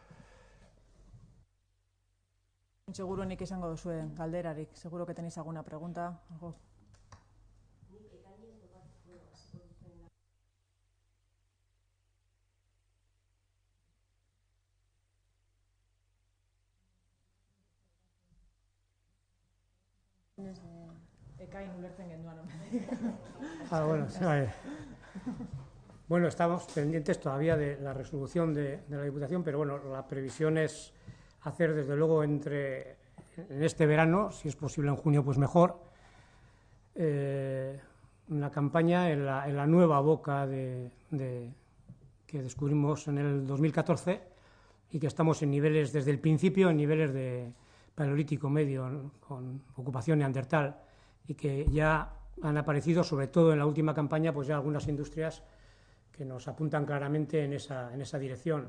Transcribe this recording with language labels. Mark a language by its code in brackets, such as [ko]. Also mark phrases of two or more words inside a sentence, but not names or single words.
[eu] Seguro nik izango duzuen galderarik, [es] seguro que tenéis alguna pregunta, algo. [eu] Ekain ulertzen genduan. [es] Bueno, bueno, estamos pendientes todavía de la resolución de la Diputación, pero bueno, la previsión es hacer desde luego en este verano, si es posible en junio pues mejor, una campaña en la nueva boca que descubrimos en el 2014 y que estamos en niveles, desde el principio, en niveles de paleolítico medio con ocupación neandertal, y que ya han aparecido, sobre todo en la última campaña, pues ya algunas industrias que nos apuntan claramente en esa dirección.